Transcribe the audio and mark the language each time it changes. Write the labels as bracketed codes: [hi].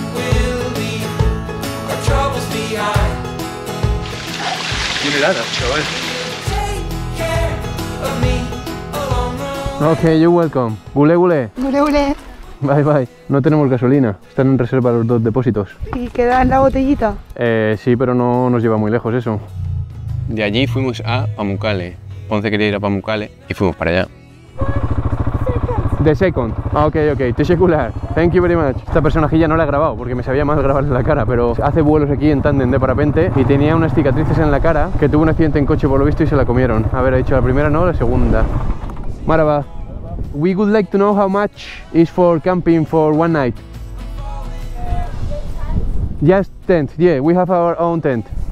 [en] We'll leave our troubles behind. [es] Tiene helada, chaval. [en] Take care of me along the Ok, you're welcome. [tr] Gule, gule. Ule, ule. [en] Bye, bye. [es] No tenemos gasolina. Están en reserva los 2 depósitos. ¿Y queda en la botellita? Sí, pero no nos lleva muy lejos eso. De allí fuimos a Pamukkale. Ponce quería ir a Pamukkale y fuimos para allá. [en] The second. Ok, [tr] teşekkürler. [en] Thank you very much. [es] Esta personajilla no la he grabado porque me sabía mal grabarle la cara, pero hace vuelos aquí en tándem de parapente y tenía unas cicatrices en la cara que tuvo un accidente en coche por lo visto y se la comieron. A ver, ha dicho la primera, no, la segunda. Maraba. [en] We would like to know how much is for camping for one night. Just tent. Yeah, we have our own tent.